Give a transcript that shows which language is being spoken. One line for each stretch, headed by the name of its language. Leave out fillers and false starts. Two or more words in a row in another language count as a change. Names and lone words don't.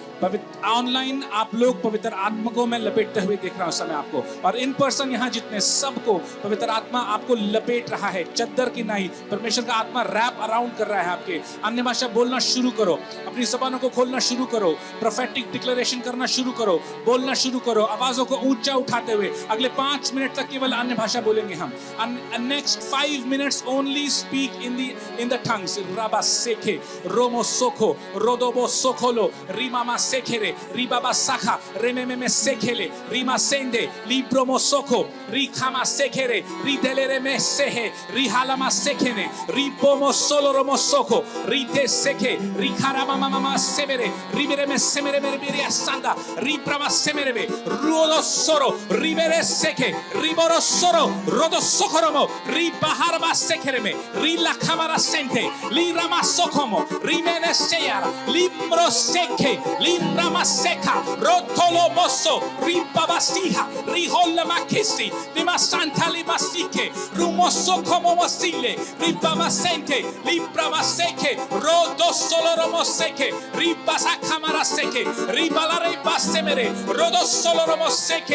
Hindi: पवित्र ऑनलाइन आप लोग पवित्र आत्मा को मैं लपेटते हुए देख रहा हूँ समय आपको, और
English: in person
Hindi: यहाँ जितने सबको पवित्र आत्मा आपको लपेट रहा है। चद्दर की नहीं, परमेश्वर का आत्मा
English: wrap around
Hindi: कर रहा है आपके। अन्य भाषा बोलना शुरू करो, अपनी जबानों को खोलना शुरू करो,
English: prophetic declaration
Hindi: करना शुरू करो, बोलना शुरू करो, आवाजों को ऊंचा उठाते हुए। अगले 5 मिनट तक केवल अन्य भाषा बोलेंगे हम।
English: Next 5 minutes only speak in the tongues. राबा सेखे रोमो सोखो रोदोबो सोखोलो रीमामा सेखेरे रीबाबा साखा रेमेमे सेखेले रीमा सेंदे लीब्रोमो सोखो रीखामा सेखेरे रीदेलेरे में सेहे रीहालामा सेखेने रीबोमो सोलोरोमो सोखो रीते सेखे रीखारामा मामा सेमेरे रीबेरे में सेमेरे मेरे मेरे सांदा रीब्रामा सेमेरे में रोदो सोरो रीबेरे सेखे रीबोरो सोरो रोदो सोखरोमो रीबाहारबा सेखेरे में रीला खामारा सेंटे लीरामा सोखोमो रीमेने सेयारा लीब्रो सेखे Rama Seca, Rotolo Mosso, Ribabasiha, Rihola Makisi, Lima Santa Limasike, Rumoso como Wasile, Ribamasente, Librama Seke, Rodo Soloromo Seke, Ribasa Camara Seke, Ribalare Basemere, Rodo Soloromo Seke,